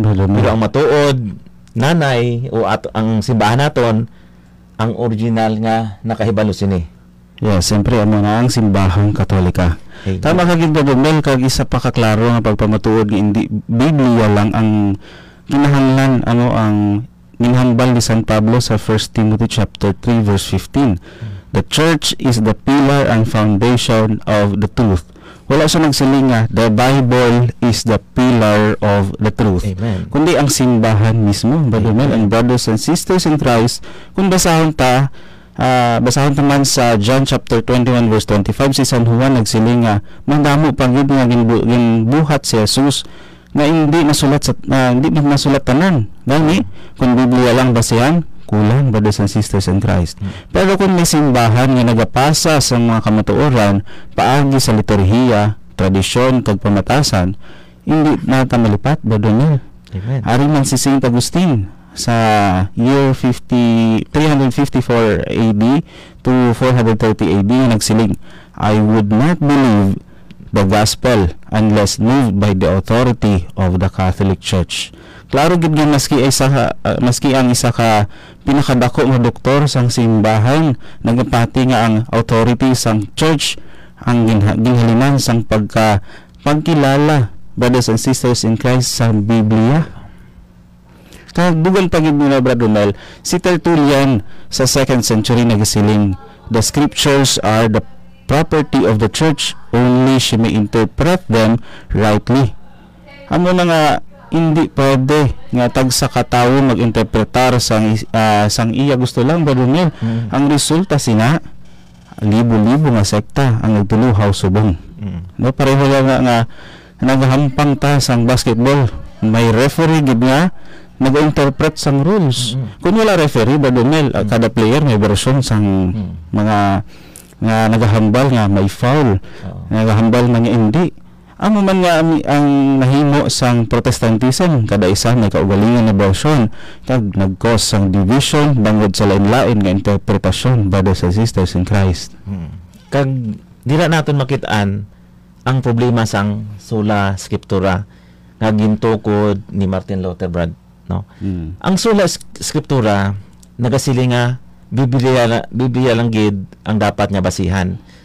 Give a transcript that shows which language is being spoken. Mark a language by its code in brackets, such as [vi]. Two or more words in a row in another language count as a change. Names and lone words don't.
[hil] Pero ang matuod nanay o ang simbahan naton ang original nga nakahibalo sini. Yes, siyempre amo na ang simbahang Katolika. Amen. Tama ka gid, Brother Mel, kag isa pa kaklaro nga pagpamatuod hindi Biblia lang ang kinahanglan ang ginhambal ni San Pablo sa 1 Timothy chapter 3 verse 15. [en] The church is the pillar and foundation of the truth. [hil] Wala siya nagsiling nga [en] the Bible is the pillar of the truth. [hil] Amen. Kundi ang simbahan mismo, [en] Brother Mel, and brothers and sisters in Christ. [hil] Kung basahon naman sa John chapter 21 verse 25, si San Juan nagsiling nga mandamo pang gid nga ginbuhat si Jesus na hindi masulat tanan. Gani kung Biblia lang basihan, kulang, [en] brothers and sisters in Christ. [hil] Pero kung may simbahan nga nagapasa sa mga kamatuoran paagi sa liturhiya, tradisyon kag pamatasan, hindi nata malipat, Brother Mel. Amen. Ari man si Saint Agustin sa [en] year 354 AD to 430 AD nagsiling, I would not believe the gospel unless moved by the authority of the Catholic Church. [hil] Klaro gid nga maski ang isa ka pinakadako nga doktor sang simbahan nagapati nga ang authority sang church ang ginhalinan sang pagkilala, [en] brothers and sisters in Christ, [hil] sa Biblia. Dugan pagid nila, Brother Mel, si Tertullian sa 2nd century nagasiling, [en] the scriptures are the property of the church, only she may interpret them rightly. [hil] Ano na nga, hindi pwede nga tag sa katawo mag-interpretar sang iya gusto lang, Brother Mel. Ang resulta sina libo-libo nga sekta ang nagtuluhaw subong. No, pareho lang nga naghampang ta sang basketball, may referee gid nga nag-interpret sang rules. Kung wala referee, Brother Mel, kada player may version sang mga nga nagahambal nga may foul, nagahambal nga hindi. Amo man nga ang nahimo sang Protestantism, kada isa may kaugalingan na version, kag nag-cause sang division bangod sa lain-lain nga interpretasyon, [en] brothers and sisters in Christ. [hil] Kag dira naton makitaan ang problema sang [la] sola scriptura [hil] nga gintukod ni Martin Luther, Brad, no? Ang [la] sola scriptura [hil] nagasili nga Biblia lang gid ang dapat nga basihan.